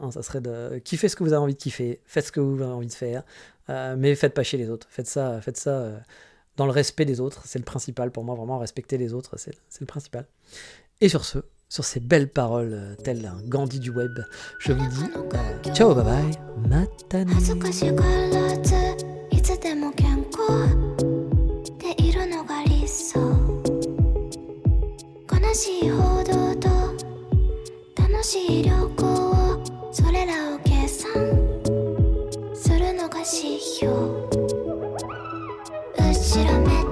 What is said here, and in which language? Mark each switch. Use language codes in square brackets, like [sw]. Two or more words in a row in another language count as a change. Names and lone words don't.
[fr] Hein, ça serait de kiffer ce que vous avez envie de kiffer, faites ce que vous avez envie de faire, mais faites pas chier les autres. Faites ça dans le respect des autres. C'est le principal pour moi, vraiment, respecter les autres, c'est le principal. Et sur ces belles paroles, telles un Gandhi du web, je vous dis ciao, [en] bye bye, [fr] matane. [ja] いつでも健康でいるのが理想悲しい報道と楽しい旅行それらを計算するのが指標後ろ